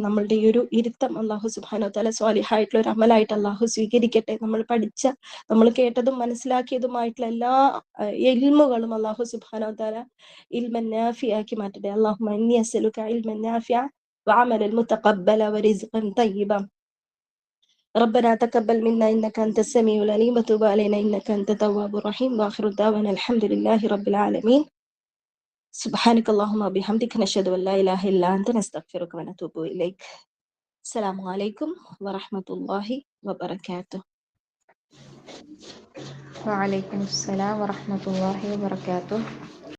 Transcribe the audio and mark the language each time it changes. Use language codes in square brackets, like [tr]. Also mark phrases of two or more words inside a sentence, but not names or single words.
[ml] നമ്മളുടെ ഈ ഒരു ഇരുത്തം അള്ളാഹു [ar] سبحانه و تعالى [ml] സ്വാലിഹായിട്ടുള്ള ഒരു അമലായിട്ട് അള്ളാഹു സ്വീകരിക്കട്ടെ. നമ്മൾ കേട്ടതും മനസ്സിലാക്കിയതുമായിട്ടുള്ള എല്ലാ ഇൽമുകളും അള്ളാഹു [ar] سبحانه و تعالى [ml] ഇൽമൻ നാഫിയാക്കി മാറ്റട്ടെ. [ar] اللهم إني أسألك علما نافعا وعملا متقبلا ورزقا طيبا ربنا تقبل منا إنك أنت السميع العليم وتب علينا إنك أنت التواب الرحيم وآخر دعوانا الحمد لله رب العالمين سبحانك اللهم وبحمدك نشهد أن لا إله إلا أنت نستغفرك ونتوب إليك السلام عليكم ورحمة الله وبركاته. وعليكم السلام ورحمة الله وبركاته.